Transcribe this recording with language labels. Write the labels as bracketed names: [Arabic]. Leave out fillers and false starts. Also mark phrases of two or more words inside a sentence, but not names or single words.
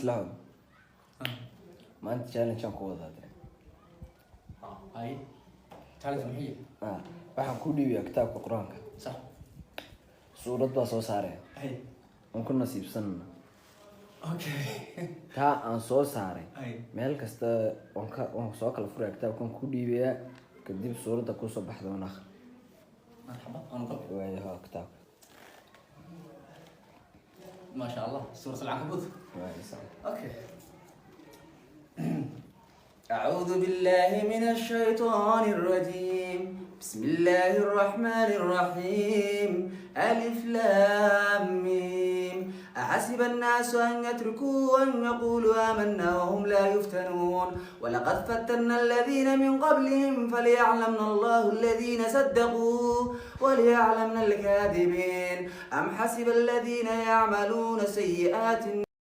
[Arabic] لا ما أنت [Somali] challenge aan ku wadaa [Arabic] هاي challenge محيي [Somali] waxaan ku dhiibiyaa kitaabka quraanka [Arabic] صح [Somali] suurad baa soo saaray [Arabic] هاي [Somali] aan ku nasiibsanna [Arabic] اوكي [Somali] taa aan soo saaray [Arabic] هاي [Somali] meel kasta waan soo kala furay kitaabkan ku dhiibiyaa kadib suuradda ku soo baxdo aan akhri [Arabic] مرحبا انا قبل [Somali] waayo kitaabka [Arabic] ما شاء الله سورة العنكبوت [Somali] waayo sax [Arabic] اوكي أعوذ بالله من الشيطان الرجيم بسم الله الرحمن الرحيم ألف لام ميم أحسب الناس أن يتركوا أن يقولوا آمنا وهم لا يفتنون ولقد فتنا الذين من قبلهم فليعلمن الله الذين صدقوا وليعلمن الكاذبين أم حسب الذين يعملون سيئات